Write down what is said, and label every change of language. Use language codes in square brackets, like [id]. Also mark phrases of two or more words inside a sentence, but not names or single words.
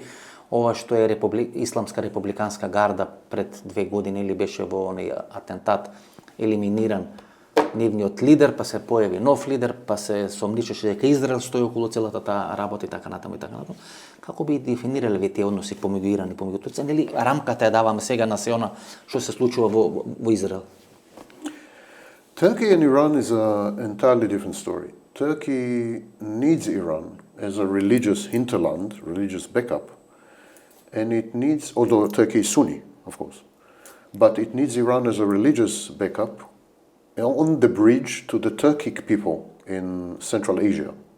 [mk] Ова што е Исламска републиканска гарда пред 2 години или беше во оној атентат елиминиран нивниот лидер, па се појави нов лидер, па се сомничеше дека Израел стои околу целата таа работа и така натаму. Како би дефинирале вие тие односи помеѓу Иран и помеѓу Турција? Нели рамката ја даваме сега на се она што се случува во Израел? [en] Turkey and Iran is an entirely different story. Turkey needs Iran as a religious hinterland, religious backup, and it needs, although Turkey is Sunni, of course, but it needs Iran as a religious backup on the bridge to the Turkic people in Central Asia.